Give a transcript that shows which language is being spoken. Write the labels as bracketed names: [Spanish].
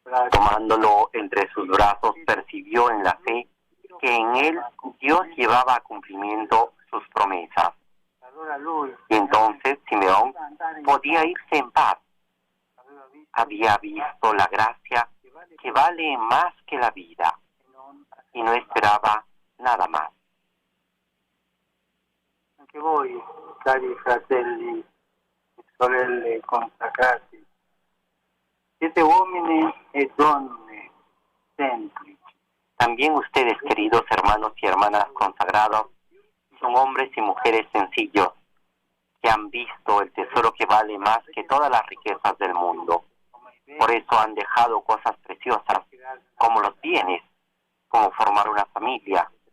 [Spanish] Tomándolo entre sus brazos, percibió en la fe que en él Dios llevaba a cumplimiento sus promesas. Y entonces Simeón podía irse en paz. Había visto la gracia que vale más que la vida y no esperaba nada más. [Italian] Anche voi, cari fratelli e sorelle consacrati, siete uomini e donne semplici. [Spanish] También ustedes, queridos hermanos y hermanas consagrados, son hombres y mujeres sencillos que han visto el tesoro que vale más que todas las riquezas del mundo. Por eso han dejado cosas preciosas, como los bienes, como formar una familia.